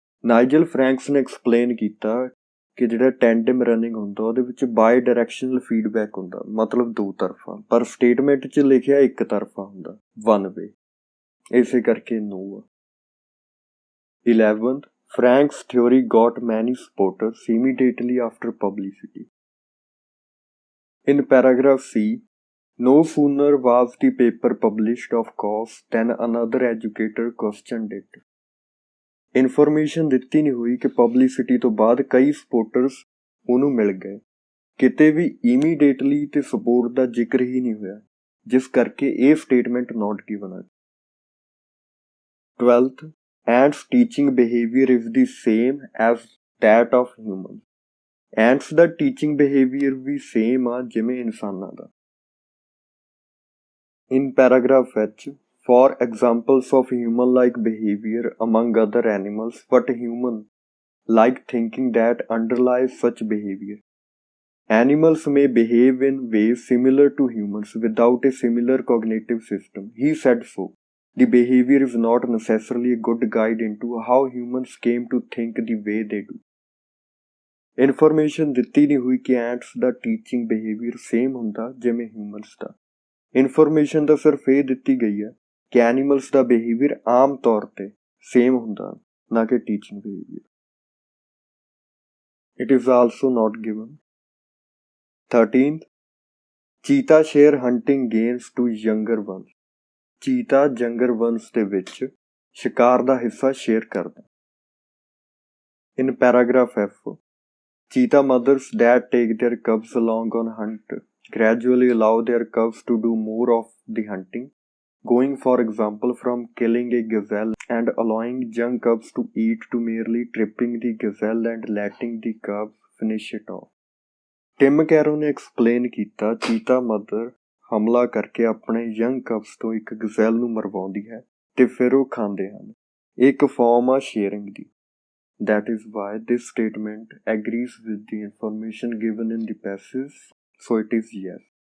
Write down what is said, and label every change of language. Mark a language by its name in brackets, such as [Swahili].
[Punjabi] ਨਾਈਜਲ ਫਰੈਂਕਸ ਨੇ ਐਕਸਪਲੇਨ ਕੀਤਾ ਕਿ ਜਿਹੜਾ ਟੈਂਡਮ ਰਨਿੰਗ ਹੁੰਦਾ ਉਹਦੇ ਵਿੱਚ ਬਾਈ ਡਾਇਰੈਕਸ਼ਨਲ ਫੀਡਬੈਕ ਹੁੰਦਾ, ਮਤਲਬ ਦੋ ਤਰਫਾ, ਪਰ ਸਟੇਟਮੈਂਟ 'ਚ ਲਿਖਿਆ ਇੱਕ ਤਰਫਾ ਹੁੰਦਾ, ਵਨ ਵੇ, ਇਸੇ ਕਰਕੇ ਨੋ ਆ। [English] 11th, Frank's theory got many supporters immediately after publicity. In paragraph C, no sooner was the paper published, of course, than another educator questioned it. [Punjabi] Information ਦਿੱਤੀ ਨਹੀਂ ਹੋਈ ਕਿ ਪਬਲਿਸਿਟੀ ਤੋਂ ਬਾਅਦ ਕਈ ਸਪੋਰਟਰਸ ਉਹਨੂੰ ਮਿਲ ਗਏ, ਕਿਤੇ ਵੀ ਇਮੀਡੀਏਟਲੀ ਤੇ ਸਪੋਰਟ ਦਾ ਜ਼ਿਕਰ ਹੀ ਨਹੀਂ ਹੋਇਆ, ਜਿਸ ਕਰਕੇ ਇਹ ਸਟੇਟਮੈਂਟ ਨੋਟ ਗਿਵਨ ਹੈ। [English] 12th, ants teaching behavior is the same as that of humans. [Punjabi] ants ਦਾ teaching behaviour we same ਆ ਜਿਵੇਂ ਇਨਸਾਨਾਂ ਦਾ। [English] In paragraph H, for examples of human-like behavior among other animals, but human-like thinking that underlies such behavior. Animals may behave in ways similar to humans without a similar cognitive system. He said so. The behavior is not necessarily a good guide into how humans came to think the way they do. [Punjabi] Information ਦਿੱਤੀ ਨਹੀਂ ਹੋਈ ਕਿ ਐਂਟਸ ਦਾ teaching behaviour same ਹੁੰਦਾ ਜਿਵੇਂ humans ਦਾ। Information ਤਾਂ ਸਿਰਫ ਇਹ ਦਿੱਤੀ ਗਈ ਹੈ ਕਿ ਐਨੀਮਲਸ ਦਾ ਬਿਹੇਵੀਅਰ ਆਮ ਤੌਰ ਤੇ ਸੇਮ ਹੁੰਦਾ, ਨਾ ਕਿ teaching behaviour. [English] It is also not given. 13th, cheetah share hunting games to younger ones. [Punjabi] ਚੀਤਾ younger ones ਦੇ ਵਿੱਚ ਸ਼ਿਕਾਰ ਦਾ ਹਿੱਸਾ ਸ਼ੇਅਰ ਕਰਦਾ। [English] In paragraph F, cheetah mothers that take their cubs along on hunt gradually allow their cubs to do more of the hunting, going for example from killing a gazelle and allowing young cubs to eat to merely tripping the gazelle and letting the cubs finish it off. [Punjabi] Tim Cairo ਨੇ explain ਕੀਤਾ ਚੀਤਾ mother ਹਮਲਾ ਕਰਕੇ ਆਪਣੇ young ਕਬਸ ਤੋਂ ਇੱਕ ਗਜ਼ੈਲ ਨੂੰ ਮਰਵਾਉਂਦੀ ਹੈ ਤੇ ਫਿਰ ਉਹ ਖਾਂਦੇ ਹਨ। ਇਹ ਇੱਕ ਫਾਰਮ ਆ sharing ਦੀ। [English] That is why this statement agrees with the information given in the passage, so it is yes.